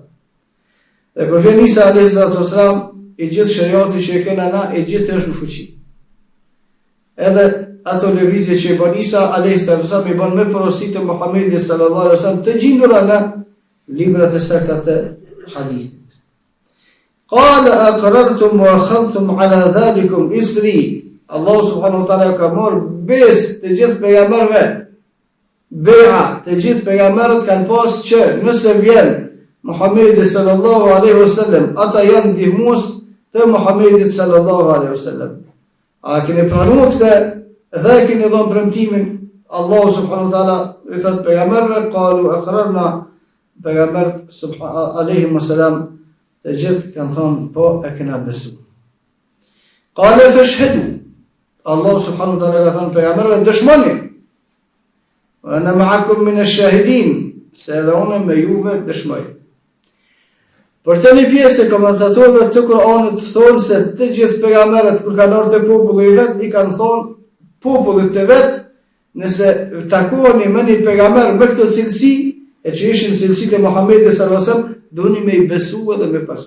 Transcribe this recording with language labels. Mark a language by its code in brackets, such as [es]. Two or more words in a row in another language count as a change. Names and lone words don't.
[sq] Dhe kur vjen Isa [ar] عليه الصلاة والسلام, [sq] i gjithë shariati që e kena na, i gjithë është në fuqi. Edhe ato lëvizje që i bën Isa [ar] عليه الصلاة والسلام, [sq] i bën me porosit të Muhammedit [ar] صلى الله عليه وسلم, [sq] të gjindura në librat e sakta të hadithit. [ar] قال أأقررتم وأخذتم على ذلكم إصري. الله سبحانه وتعالى [sq] ka marrë besë të gjithë pejgamberëve. Be'a të gjithë pejgamberët kanë pas që nëse vjen Muhammedi [ar] صلى الله عليه وسلم, [sq] ata janë ndihmues të Muhammedit [ar] صلى الله عليه وسلم. [sq] A keni pranuar këtë dhe keni dhënë premtimin? [ar] الله سبحانه وتعالى [sq] i thotë pejgamberëve, [ar] قالوا أقررنا, [sq] pejgamberët [ar] عليه وسلم [sq] të gjithë kanë thënë po, e kena besu. [ar] قال فاشهدوا, الله سبحانه وتعالى [sq] ka thënë pejgamberëve, dëshmoni. [ar] وأنا معكم من الشاهدين, [sq] se edhe unë me juve dëshmoj. Për të një pjesë e komentatorëve të Kur'anit thonë se të gjithë pejgamberët kur kanë ardhur te populli i vet, i kanë thonë popullit të vet, nëse takoheni me një pejgamber me këtë cilësi, e që ishin cilësitë e Muhammedit [ar] صلى الله عليه وسلم, [sq] doni me i besu edhe me pasu.